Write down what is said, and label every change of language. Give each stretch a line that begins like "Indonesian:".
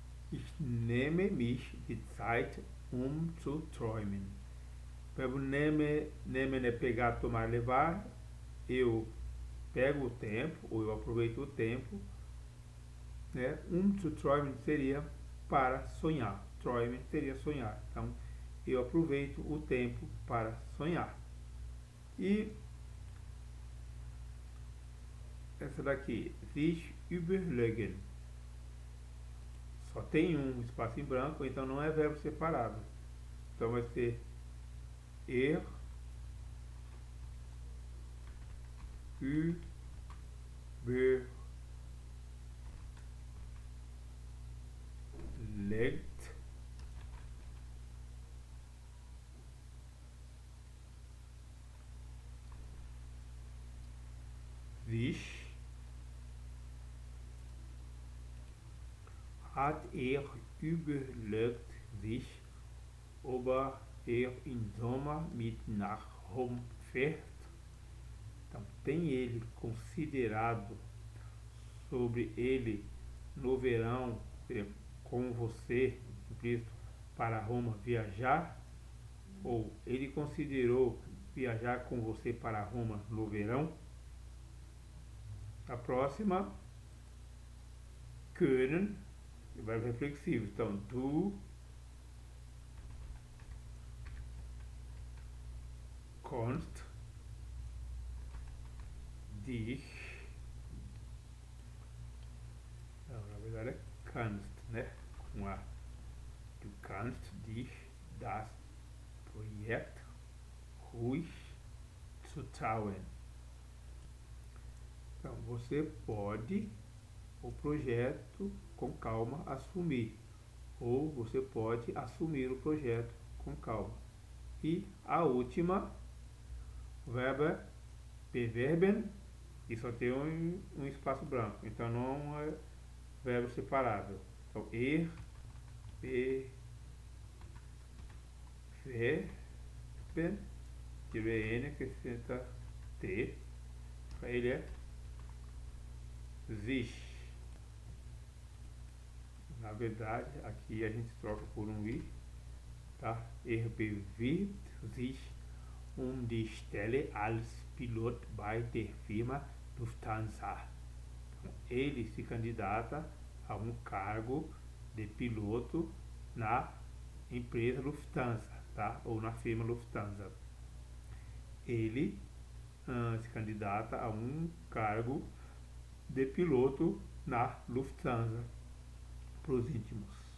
German: Ich nehme mich die Zeit, zu träumen.
Portuguese: O verbo nehmen é pegar, tomar, levar. Eu pego o tempo, ou eu aproveito o tempo, né? Zu träumen seria para sonhar. Träumen seria sonhar. Então, eu aproveito o tempo para sonhar. E essa daqui, sich überlegen. Só tem um espaço em branco, então não é verbo separado. Então vai ser überlegt
German: sich, hat überlegt sich, über im Sommer mit nach Rom fährt.
Portuguese: Então, tem ele considerado sobre ele no verão, com você, Cristo, para Roma viajar? Ou ele considerou viajar com você para Roma no verão? A próxima, können, verbo reflexivo. Então,
German: du kannst dich,
Portuguese: não, na verdade é kannst, né? Com a.
German: Du kannst dich das Projekt ruhig zutrauen.
Portuguese: Então, você pode o projeto com calma assumir, ou você pode assumir o projeto com calma. E a última, verbo bewerben, e só tem um espaço branco, então não é verbo separável. Então, bewerben, tirei N, acrescenta T, para ele é sich. Na verdade, aqui a gente troca por um I, tá?
German: Bewirbt sich die Stelle als Pilot bei der Firma Lufthansa.
Portuguese: Então, ele se candidata a um cargo de piloto na empresa Lufthansa, tá? Ou na firma Lufthansa. Ele se candidata a um cargo de piloto na Lufthansa, para os íntimos.